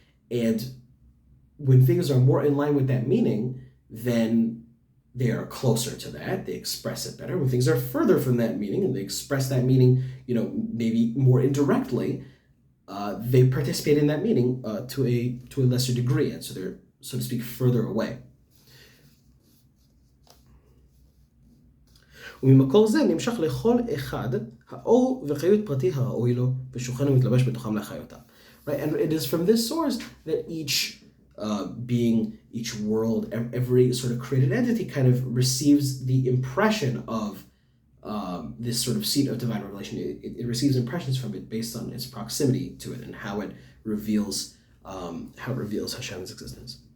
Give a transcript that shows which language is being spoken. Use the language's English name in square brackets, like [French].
[English] And when things are more in line with that meaning, then they are closer to that, they express it better. When things are further from that meaning and they express that meaning, maybe more indirectly, they participate in that meaning to a lesser degree, and so they're, so to speak, further away. [Hebrew] וממקור זה נמשך לכל אחד האור וחיות פרטי הראוי לו ושוכן ומתלבש בתוכם להחיותם. [English] Right, and it is from this source that each being, each world, every sort of created entity kind of receives the impression of this sort of seat of divine revelation. It receives impressions from it based on its proximity to it and how it reveals Hashem's existence.